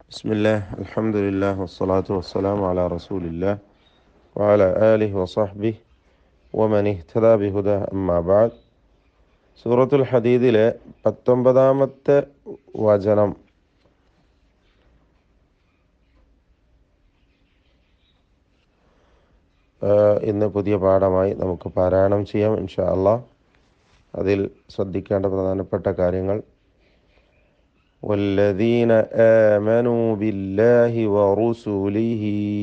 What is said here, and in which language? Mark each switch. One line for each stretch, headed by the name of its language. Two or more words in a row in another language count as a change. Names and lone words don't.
Arabic: بسم الله الحمد لله والصلاة والسلام على رسول الله وعلى آله وصحبه ومن اهتدى بهداه أما بعد
Malayalam: സൂറത്തുൽ ഹദീദിലെ 19-ാമത്തെ വചനം ഇന്ന് പുതിയ പാഠമായി നമുക്ക് പാരായണം ചെയ്യാം
Arabic: إن شاء الله.
Malayalam: അതിൽ ശ്രദ്ധിക്കേണ്ട പ്രധാനപ്പെട്ട കാര്യങ്ങൾ:
Arabic: والذين آمنوا بالله ورسله.